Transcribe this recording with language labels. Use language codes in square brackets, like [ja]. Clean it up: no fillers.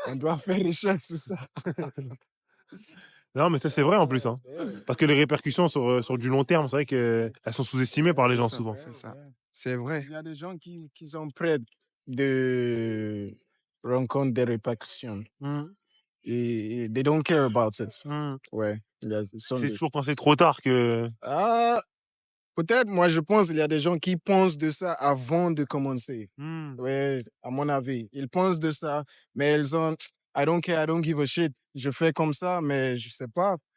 [fr] On doit faire recherche sur ça. Non, mais ça, c'est vrai en plus. Hein. Parce que les répercussions sur du long terme, c'est vrai qu'elles sont sous-estimées par les gens souvent. c'est ça. C'est vrai. Il y a des gens qui sont prêts de rencontrer des répercussions. Et [en] they don't care about it. [fr] Ouais. C'est toujours quand c'est trop tard que. Ah, peut-être, moi, je pense qu'il y a des gens qui pensent de ça avant de commencer. Ouais, à mon avis. Ils pensent de ça, mais ils ont [en] I don't care, I don't give a shit. [fr] Je fais comme ça, mais je sais pas.